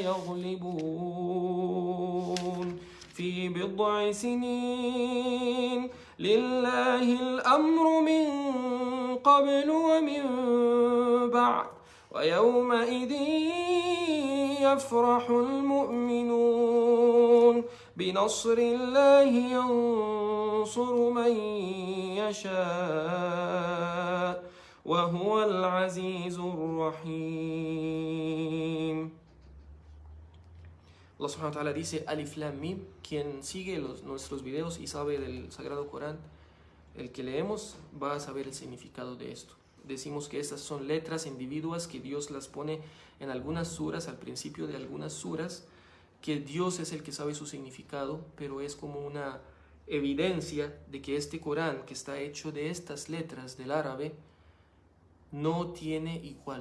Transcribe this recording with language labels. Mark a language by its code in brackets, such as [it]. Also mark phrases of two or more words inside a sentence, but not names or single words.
[ar] سيغلبون في بضع سنين لله الأمر من قبل ومن بعد ويومئذ يفرح المؤمنون بنصر الله ينصر من يشاء وهو العزيز الرحيم. الله سبحانه وتعالى dice ألف لام ميم. [es] Quien sigue nuestros videos y sabe del Sagrado Corán, el que leemos, va a saber el significado de esto. Decimos que estas son letras individuas que Dios las pone en algunas suras, al principio de algunas suras, que Dios es el que sabe su significado, pero es como una evidencia de que este Corán, que está hecho de estas letras del árabe, no tiene igual.